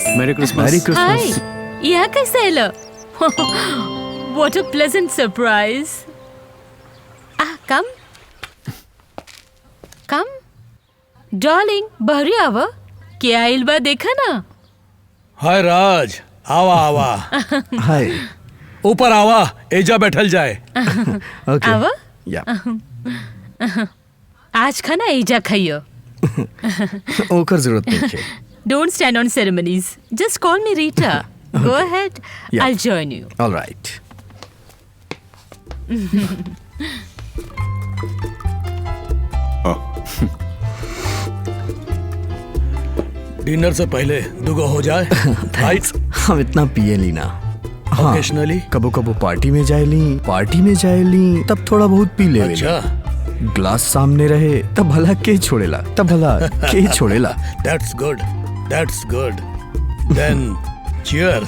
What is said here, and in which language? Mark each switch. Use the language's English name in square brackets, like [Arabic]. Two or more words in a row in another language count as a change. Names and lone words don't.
[English] Merry Christmas. Merry Christmas. Hi. [Bhojpuri] यहाँ कैसे आलो? [English] What a pleasant surprise. Come. Come. Darling, [Bhojpuri] बहरी आवा। क्या आइल बा देखा ना? हाय राज, आवा आवा, हाय। ऊपर आवा, एजा बैठल जाए। ओके। आवा? या। आज खाना एजा खाइयो। ओकर जरूरत नहीं है। [English] Don't stand on ceremonies. Just call me Rita. Go ahead. Yeah. I'll join you. All right. [Bhojpuri] डिनर से पहले दुगो हो जाए। Thanks. हम इतना पिए ली ना। हाँ, [English] Occasionally? [Bhojpuri] कबो कबो पार्टी में जाएली तब थोड़ा बहुत पी ले। अच्छा, ग्लास सामने रहे तब भला के छोड़ेला। [English] that's good. That's good. Then, cheers.